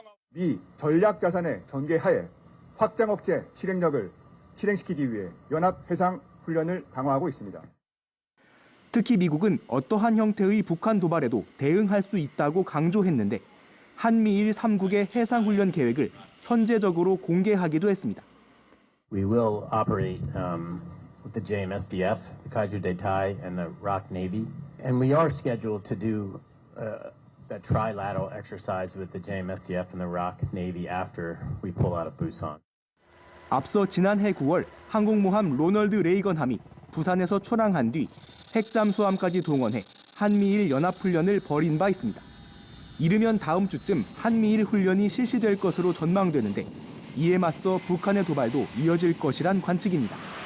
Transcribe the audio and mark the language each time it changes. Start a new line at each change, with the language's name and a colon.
Korean: 미 전략 자산의 전개하에 확장 억제 실행력을 실행시키기 위해 연합 해상 훈련을 강화하고 있습니다. 특히 미국은 어떠한 형태의 북한 도발에도 대응할 수 있다고 강조했는데 한미일 3국의 해상 훈련 계획을 선제적으로 공개하기도 했습니다.
English: We will operate with the JMSDF, the Kaiju Deitai, and the ROC Navy, and we are scheduled to do that trilateral exercise with the JMSDF and the ROC Navy after we pull out of Busan.
Korean: 앞서 지난해 9월 항공모함 로널드 레이건함이 부산에서 출항한 뒤 핵잠수함까지 동원해 한미일 연합훈련을 벌인 바 있습니다. 이르면 다음 주쯤 한미일 훈련이 실시될 것으로 전망되는데 이에 맞서 북한의 도발도 이어질 것이란 관측입니다.